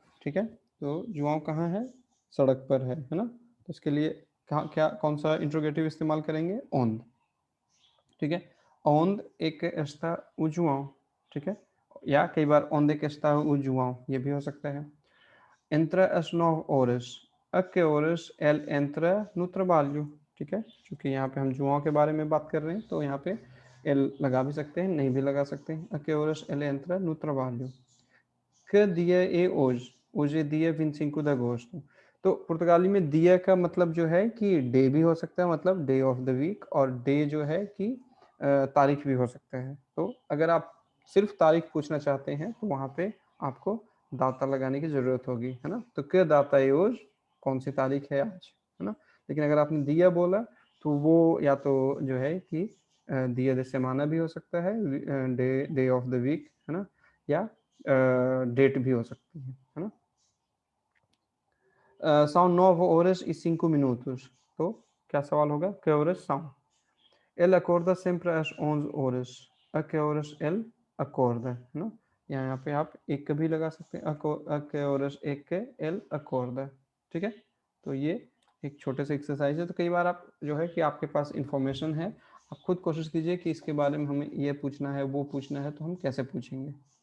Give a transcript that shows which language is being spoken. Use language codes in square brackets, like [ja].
[hi] ठीक है, तो जुआओ कहाँ है? सड़क पर है ना? तो इसके लिए क्या कौन सा इंट्रोगेटिव इस्तेमाल करेंगे? ओंद। ठीक है, ओंद एक [pt] está o João। [hi] ठीक है, या कई बार [pt] onde que está o João, [hi] ये भी हो सकता है। [pt] Entra às 9 horas। A que horas ele entra no trabalho? [hi] ठीक है, क्योंकि यहाँ पे हम जुआओं के बारे में बात कर रहे हैं, तो यहाँ पे एल लगा भी सकते हैं, नहीं भी लगा सकते हैं। [pt] A que horas ele entra no trabalho? Que dia é hoje? Hoje é dia 25 de agosto। [hi] तो पुर्तगाली में दिया का मतलब जो है कि डे भी हो सकता है, मतलब डे ऑफ द वीक, और डे जो है कि तारीख भी हो सकता है। तो अगर आप सिर्फ तारीख पूछना चाहते हैं तो वहाँ पे आपको दाता लगाने की ज़रूरत होगी, है ना? तो क्या दाता है आज, कौन सी तारीख है आज, है ना? लेकिन अगर आपने दिया बोला तो वो या तो जो है कि दिया [pt] de semana [hi] भी हो सकता है, डे ऑफ द वीक, है ना? या डेट भी हो सकती है ना? [pt] São 9 horas e 5 minutos। [hi] तो क्या सवाल होगा? [pt] Que horas são? Ele acorda sempre às 11 horas। A que horas ele acorda, [hi] है ना? यहाँ पे आप एक भी लगा सकते हैं। [pt] A que horas é que ele acorda। [hi] ठीक है, तो ये एक छोटे से एक्सरसाइज है। तो कई बार आप जो है कि आपके पास इंफॉर्मेशन है, आप खुद कोशिश कीजिए कि इसके बारे में हमें ये पूछना है, वो पूछना है, तो हम कैसे पूछेंगे।